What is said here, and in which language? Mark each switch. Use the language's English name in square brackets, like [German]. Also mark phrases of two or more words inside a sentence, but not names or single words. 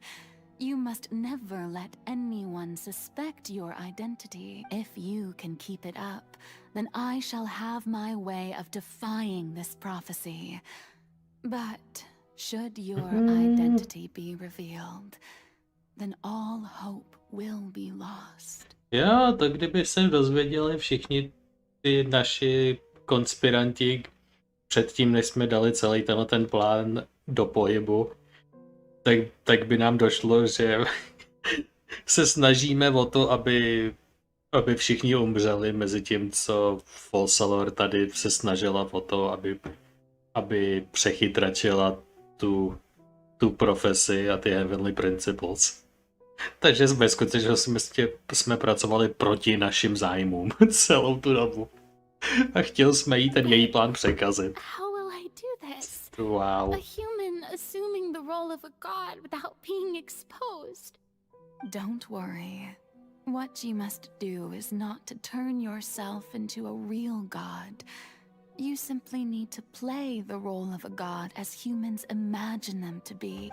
[English] You must never let anyone suspect your identity. If you can keep it up, then I shall have my way of defying this prophecy. But should your identity be revealed, then all hope will be lost. [Czech] Jo, to kdyby se dozvěděli všichni ty naši konspiranti předtím, než jsme dali celý ten plán do pohybu, tak by nám došlo, že se snažíme o to, aby všichni umřeli, mezi tím, co Folsalor tady se snažila o to, aby přechytračila tu profesi a ty Heavenly Principles. Takže ve skutečnosti jsme pracovali proti našim zájmům celou tu dobu. A chtěl jsme jí ten její plán překazit. [English] How will I do this? Wow. A human assuming the role of a god without being exposed. Don't worry. What you must do is not to turn yourself into a real god. You simply need to play the role of a god as humans imagine them to be.